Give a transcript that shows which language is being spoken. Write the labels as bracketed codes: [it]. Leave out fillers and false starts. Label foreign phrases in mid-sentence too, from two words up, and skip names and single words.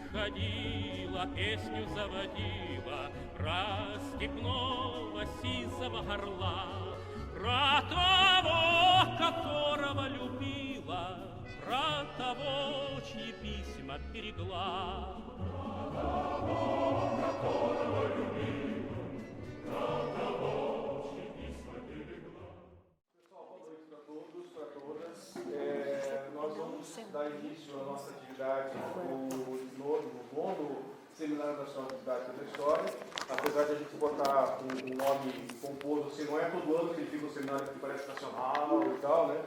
[ru] водила, песню заводила про степного сизого горла, про того, которого любила, про того, чьи письма берегла. Про того, которого любила, про того, чьи письма берегла. [pt] Pessoal, boa noite para todos, para todas. Nós vamos dar início à nossa atividade no nono Seminário Nacional de Didática da História. Apesar de a gente botar um nome pomposo, assim, não é todo ano que fica um seminário que parece nacional e tal, né?